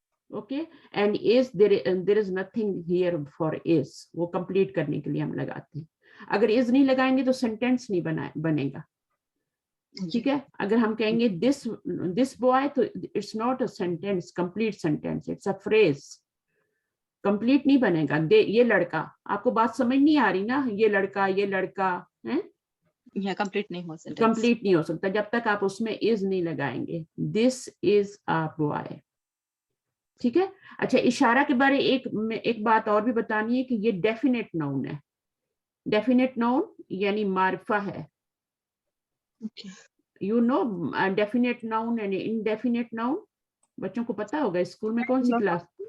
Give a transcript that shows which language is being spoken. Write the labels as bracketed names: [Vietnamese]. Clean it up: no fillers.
[English] Okay, and is there is nothing here for is. [Urdu] وہ complete کرنے کے لیے ہم لگاتے ہیں. اگر is نہیں لگائیں گے تو sentence نہیں بنے گا, ٹھیک ہے. اگر ہم کہیں گے [English] this boy, تو it's not a sentence, complete sentence, it's a phrase. [Urdu] complete نہیں بنے گا. یہ لڑکا, آپ کو بات سمجھ نہیں آ رہی نا, یہ لڑکا ہے, complete نہیں ہو سکتا, complete نہیں ہو سکتا جب تک آپ اس میں is نہیں لگائیں گے. [English] this is a boy, [Urdu] ٹھیک ہے. اچھا, اشارہ کے بارے ایک بات اور بھی بتانی ہے کہ یہ ڈیفینیٹ ناؤن ہے. ڈیفینیٹ ناؤن یعنی معرفہ ہے. [English] you know definite noun and indefinite noun, [Urdu] بچوں کو پتا ہوگا اسکول میں کون سی کلاس.